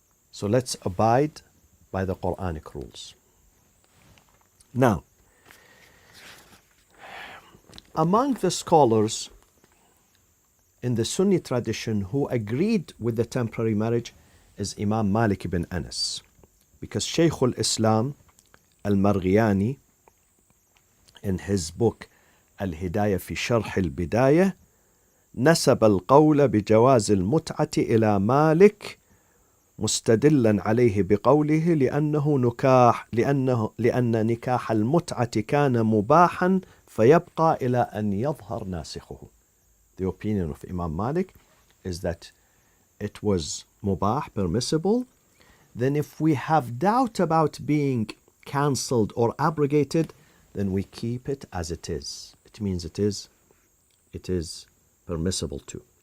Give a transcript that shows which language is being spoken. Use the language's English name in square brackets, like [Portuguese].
[English] So let's abide by the Quranic rules. Now, among the scholars in the Sunni tradition who agreed with the temporary marriage is Imam Malik ibn Anas. Because Shaykh al-Islam al-Marghiyani, in his book Al-Hidayah fi Sharh al-Bidayah, [Arabic] نسب القول بجواز المتعة إلى مالك مستدلا عليه بقوله لأن نكاح المتعة كان مباحا فيبقى إلى أن يظهر ناسخه. [English] The opinion of Imam Malik is that it was mubah, permissible. Then if we have doubt about being cancelled or abrogated, then we keep it as it is. It means it is permissible too.